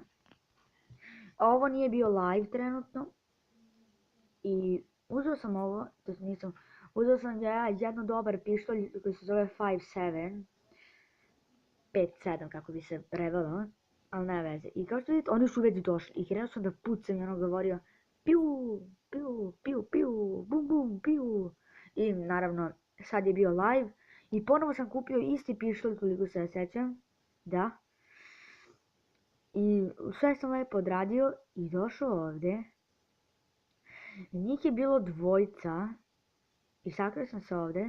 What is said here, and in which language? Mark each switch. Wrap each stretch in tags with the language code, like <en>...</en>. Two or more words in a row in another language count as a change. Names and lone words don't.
<sr>A ovo nije bio live trenutno. I uzeo sam ovo, to nisam... Uzeo sam ja jedno dobar pištolj koji se zove 5.7. 5.7 kako bi se prevelo. Ali ne veze. I kao što vidite, oni su već došli. I krenuo sam da pucam i ono govorio piu, piu, piu, piu, bum, bum, piu. I naravno, sad je bio live. I ponovo sam kupio isti pištolj koliko se sjećam. Da. I sve sam lepo odradio i došao ovdje. Njih je bilo dvojica. I sakrio sam se ovdje.</sr>